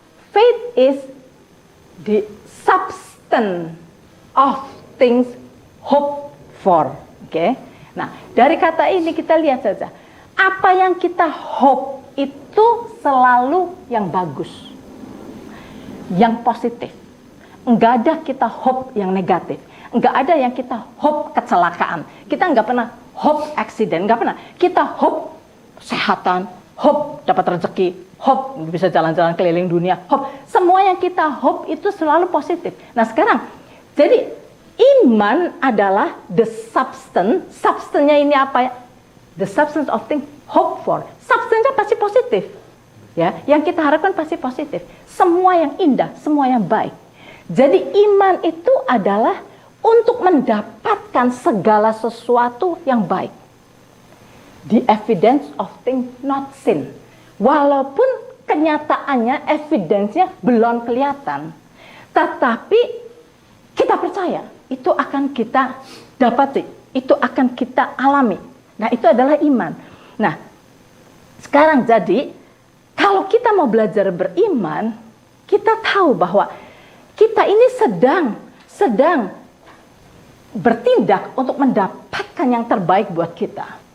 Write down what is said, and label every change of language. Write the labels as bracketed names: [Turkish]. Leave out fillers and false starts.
[English] Faith is the substance of things hoped for. [Indonesian] Oke. Nah, dari kata ini kita lihat saja. Apa yang kita hope itu selalu yang bagus. Yang positif. Enggak ada kita hope yang negatif. Enggak ada yang kita hope kecelakaan. Kita enggak pernah hope accident, enggak pernah. Kita hope kesehatan, hope dapat rezeki, hope bisa jalan-jalan keliling dunia, hope. Semua yang kita hope itu selalu positif. Nah sekarang, jadi iman adalah [English] the substance. [Indonesian] Substance-nya ini apa ya? [English] The substance of things hope for. [Indonesian] Substance-nya pasti positif. Ya, yang kita harapkan pasti positif. Semua yang indah, semua yang baik. Jadi iman itu adalah untuk mendapatkan segala sesuatu yang baik. [English] The evidence of things not seen. [Indonesian] Walaupun kenyataannya, evidence-nya belum kelihatan. Tetapi kita percaya, itu akan kita dapati. Itu akan kita alami. Nah, itu adalah iman. Nah, sekarang jadi, kalau kita mau belajar beriman, kita tahu bahwa kita ini sedang bertindak untuk mendapatkan yang terbaik buat kita.